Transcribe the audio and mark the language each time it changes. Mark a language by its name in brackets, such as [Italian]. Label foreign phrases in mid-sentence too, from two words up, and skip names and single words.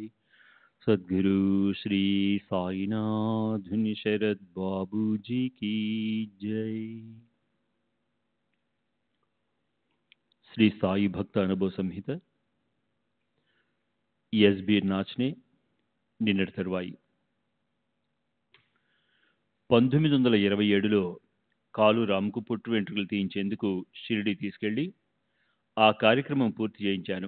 [Hindi] सद्गुरु श्री साईनाथ शरद बाबू जी की जय। [Telugu] శ్రీ సాయి భక్త అనుభవ సంహిత ఎస్బి నాచ్నే నిన్నటి తరువాయి 1927లో కాలు రాముకు పుట్టు వెంట్రుకలు తీయించేందుకు షిరిడి తీసుకెళ్లి ఆ కార్యక్రమం పూర్తి చేయించాను.